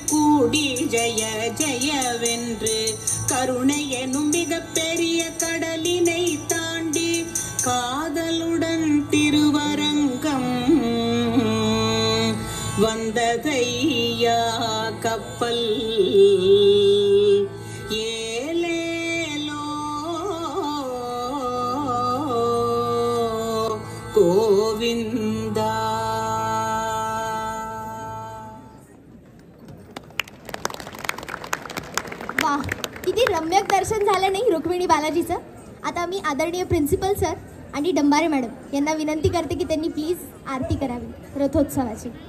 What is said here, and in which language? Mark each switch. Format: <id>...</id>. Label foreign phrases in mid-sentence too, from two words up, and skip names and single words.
<ta>கூடி ஜெய ஜெயவென்று கருணை எனும் மிக பெரிய கடலினை தாண்டி காதலுடன் திருவரங்கம் வந்ததையா கப்பல் ஏலேலோ கோவிந்தா.</ta> <mr>वाह, किती रम्यक दर्शन झालं नाही रुक्मिणी बालाजीचं. आता मी आदरणीय प्रिन्सिपल सर आणि डंबारे मॅडम यांना विनंती करते की त्यांनी प्लीज आरती करावी रथोत्सवाची.</mr>